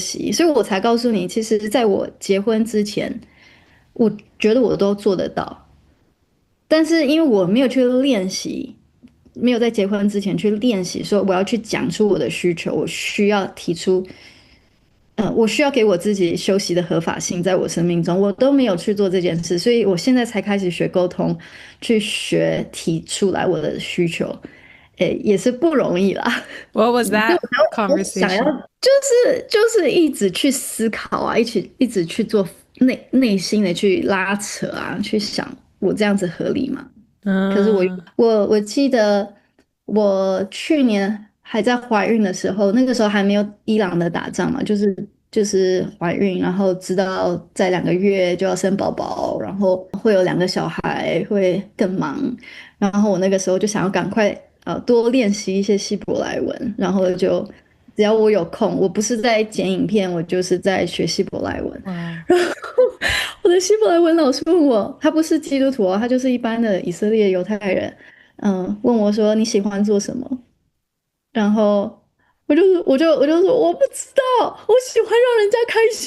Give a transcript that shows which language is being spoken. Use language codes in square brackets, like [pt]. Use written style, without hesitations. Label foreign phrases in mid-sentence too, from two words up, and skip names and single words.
[zh] 息，所以我才告訴你，其實在我結婚之前，我覺得我都做得到，但是因為我沒有去練習，沒有在結婚之前去練習說我要去講出我的需求，我需要提出我需要給我自己休息的合法性，在我生命中我都沒有去做這件事，所以我現在才開始學溝通，去學提出來我的需求，也是不容易啦。 [en] What was that conversation? [zh] 想要就是一直去思考啊，一直去做內心的去拉扯啊，去想我這樣子合理嗎？可是我記得我去年還在懷孕的時候，那個時候還沒有伊朗的打仗嘛，就是懷孕，然後知道在2個月就要生寶寶，然後會有2個小孩，會更忙，然後我那個時候就想要趕快多練習一些希伯來文，然後就只要我有空，我不是在剪影片，我就是在學希伯來文。然後我的希伯來文老師問我，他不是基督徒他就是一般的以色列猶太人，問我說你喜歡做什麼？然後我就說我不知道，我喜歡讓人家開心。